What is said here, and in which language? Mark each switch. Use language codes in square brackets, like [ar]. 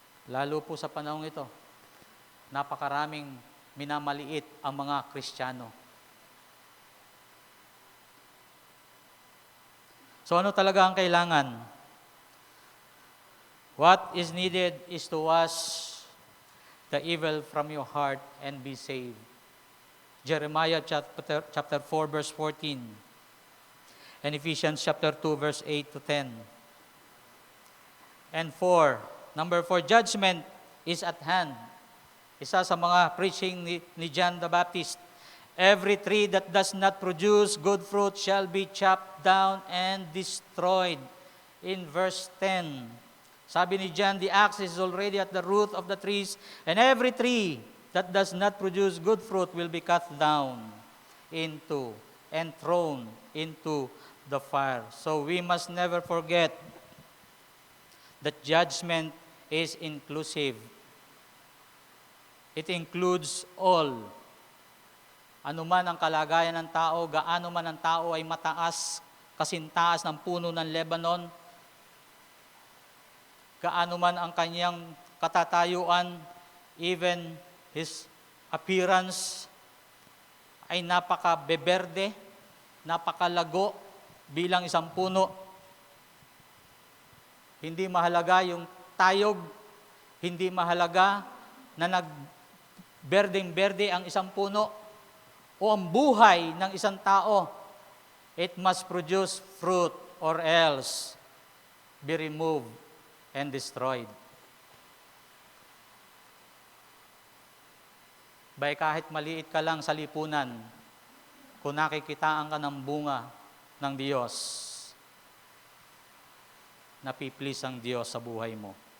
[tl] Lalo po sa panahong ito, napakaraming minamaliit ang mga Kristiyano. So ano talaga ang kailangan? [en] What is needed is to wash the evil from your heart and be saved. Jeremiah chapter 4 verse 14. And Ephesians chapter 2 verse 8 to 10. And number 4, judgment is at hand. [tl] Isa sa mga preaching ni [en] John the Baptist. Every tree that does not produce good fruit shall be chopped down and destroyed. In verse 10, [tl] sabi ni [en] John, the axe is already at the root of the trees, and every tree that does not produce good fruit will be cut down into and thrown into the fire. So we must never forget that judgment is inclusive. It includes all. [tl] Ano man ang kalagayan ng tao, gaano man ang tao ay mataas kasintaas ng puno ng Lebanon, gaano man ang kanyang katatayuan, [en] even his appearance [tl] ay napaka-beberde, napakalago bilang isang puno. Hindi mahalaga yung tayog, hindi mahalaga na nagberdeng-berde ang isang puno o ang buhay ng isang tao. [en] It must produce fruit or else be removed and destroyed. [tl] Bay kahit maliit ka lang sa lipunan, kung nakikitaan ka ng bunga ng Diyos, napiplease ang Diyos sa buhay mo.